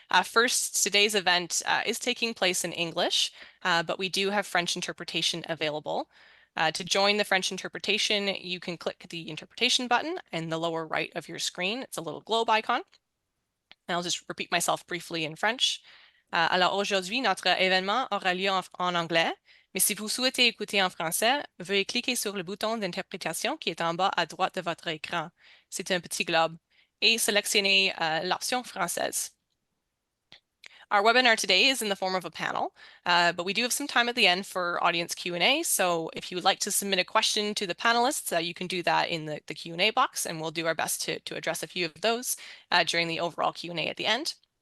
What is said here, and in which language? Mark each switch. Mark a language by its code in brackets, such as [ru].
[en] First, today's event is taking place in English, but we do have French interpretation available. To join the French interpretation, you can click the interpretation button in the lower right of your screen. It's a little globe icon. And I'll just repeat myself briefly in French. [fr] Alors aujourd'hui, notre événement aura lieu en anglais. Mais si vous souhaitez écouter en français, veuillez cliquer sur le bouton d'interprétation qui est en bas à droite de votre écran. C'est un petit globe. Et sélectionnez l'option française. [en] Our webinar today is in the form of a panel, but we do have some time at the end for audience Q&A. So if you would like to submit a question to the panelists, you can do that in the Q&A box, and we'll do our best to address a few of those during the overall Q&A at the end.